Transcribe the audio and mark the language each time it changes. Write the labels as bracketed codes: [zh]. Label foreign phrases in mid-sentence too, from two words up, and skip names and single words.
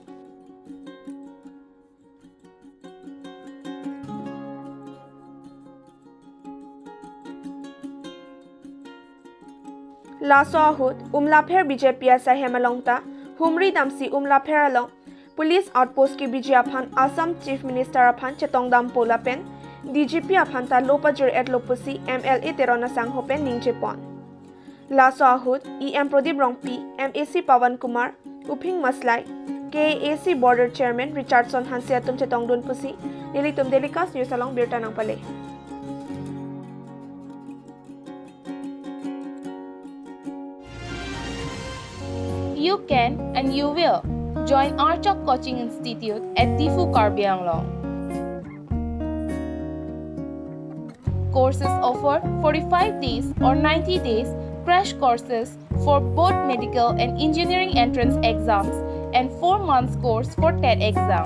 [mjw] Laso Ahut Umlapher BJP Asa Hemalongta Humri Damsi Umlapher along Police Outpost की बीजे अफान [en] Assam Chief Minister [mjw] अफान चेतोंगदाम पोलापेन DGP अफान ता लोपाजुर एट लोपुसी MLA तेरोना सांगहोपेन निंगचेपॉन लासो आहुत EM प्रदीप रोंगपी MAC पवन कुमार उपिंग मसलाई KAC बॉर्डर चेयरमैन रिचर्डसन हांसियातुम चेतोंगदुन पुसी निलितुम डेलिकास न्यूज अलोंग बिरता नांगपले. [en] You can and you will join Archok Coaching Institute at Tifu Karbi Anglong. Courses offer 45 days or 90 days crash courses for both medical and engineering entrance exams and 4 months course for TET exam.